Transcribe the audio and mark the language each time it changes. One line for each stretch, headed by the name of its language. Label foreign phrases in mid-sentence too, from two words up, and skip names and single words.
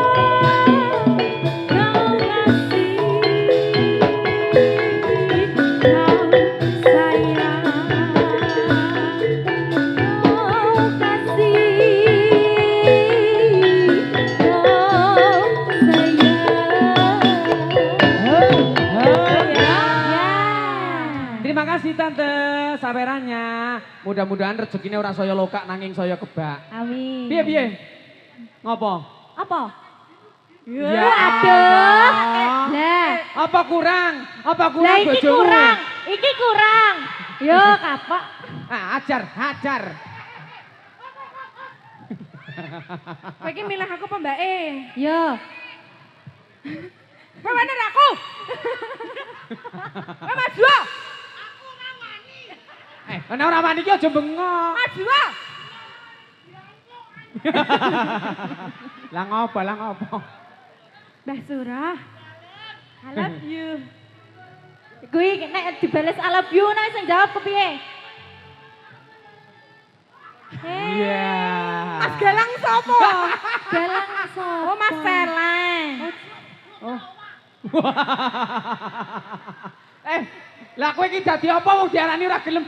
Indonesian: Kau kasih, kau sayang, kau sayang. Terima kasih Tante sawerannya.
Javanese: Mudah-mudahan rezekinya ora saya lokak nanging saya kebak. Amin. Piye piye? Ngopo? Apa? Ya Aduh. Allah. Lah, Apa kurang? Apa lah kurang iki bojomu? kurang. Iki kurang. Yo, kapok. Ah, ajar, ajar. Kowe iki milih aku apa Mbak E? Yo. Kowe bener aku. Kowe maju. Ana ora wani iki aja bengok. Maju. Lah ngopo, lah ngopo?
English: Mbah Surah. I love you.
Javanese: Kuwi nek dibales
English: I love you
Javanese: nek sing jawab kepiye? Iya. Mas Galang sapa? Galang sapa? Oh, Mas Seleng. Oh. Lah kowe iki dadi apa wong diarani ora gelem?